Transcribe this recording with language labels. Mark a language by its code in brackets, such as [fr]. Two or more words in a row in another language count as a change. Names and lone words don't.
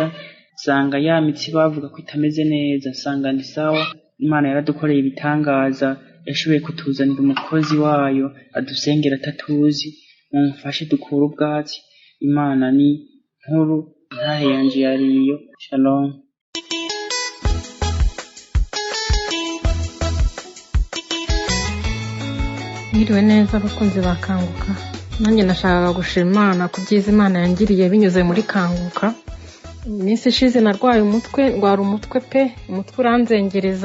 [rw] Sanga ya mitsi bavuga ko itameze neza, sanga ndi sawa. Imana yaradukoreye ibitangaza, yashoboye kutuzanira umukozi wayo adusengera atatuzi. Mumfashe dukura ubwatsi. Imana ni nkuru, ntahe yanje yariyo. Shalom. Mwiriwe neza abakunzi ba Kanguka. Nanjye nashakaga gushima Imana ku byiza Imana yangiriye binyuze muri Kanguka. Iminsi ishize narwaye ndwara umutwe pe, umutwe uranzengereza.